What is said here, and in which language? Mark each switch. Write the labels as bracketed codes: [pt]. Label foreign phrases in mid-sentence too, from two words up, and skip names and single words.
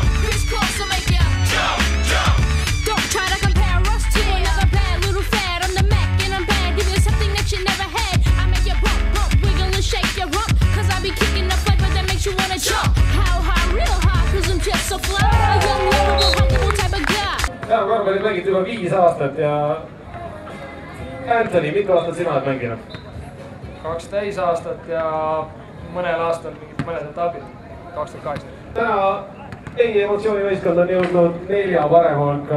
[en] Chris Cross will make you jump, jump. Don't try to compare us to another bad little fad. I'm the Mac and I'm bad. Give you something that you never had. I make you bump, bump, wiggle and shake your rump. Cause I be kicking the flavor that makes you wanna jump. How high, real high, cause I'm just so fly. A young, lovable, huggable type of guy. [et] Ja, korvpalli mängid juba 5 aastat ja Anthony, mitu aastat sina oled mänginud? 2 täisaastat ja mõnel aastal mingid mõned etapid, 2008. Täna teie emotsioonivõistkond on jõudnud 4 parema hulka.